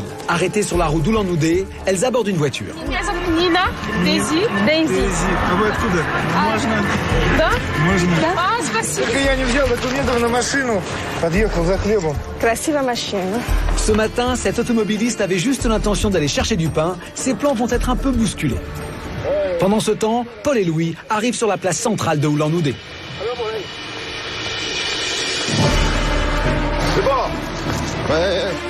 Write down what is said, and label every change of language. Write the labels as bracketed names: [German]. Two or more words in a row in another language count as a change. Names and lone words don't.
[French] Arrêtées sur la route d'Oulan-Oudé, elles abordent une voiture. Nina, Daisy. [Russian] А вы откуда? Можно? Да? Можно. А, спасибо. Только я не взял документов на машину. Подъехал за хлебом. Красивая машина. [French] Ce matin, cet automobiliste avait juste l'intention d'aller chercher du pain. Ses plans vont être un peu bousculés. Pendant ce temps, Paul et Louis arrivent sur la place centrale de Oulan-Oudé. C'est bon. Ouais.